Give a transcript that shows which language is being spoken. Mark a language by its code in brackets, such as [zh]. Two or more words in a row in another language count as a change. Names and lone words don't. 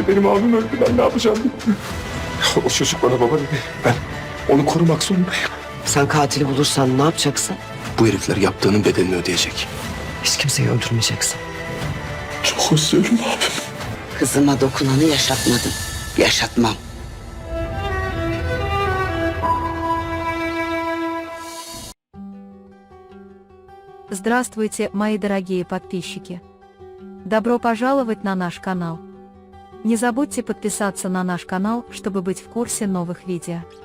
[tr] Benim abim öldü. Ben ne yapacağım? O çocuk bana baba dedi. Ben onu korumak zorundayım. Sen katili bulursan ne yapacaksın? Bu herifler yaptığının bedelini ödeyecek. Hiç kimseyi öldürmeyeceksin. Çok özlüyorum abim. Kızıma dokunanı yaşatmadım. Yaşatmam. [ru] Здравствуйте, мои дорогие подписчики! Добро пожаловать на наш канал. Не забудьте подписаться на наш канал, чтобы быть в курсе новых видео.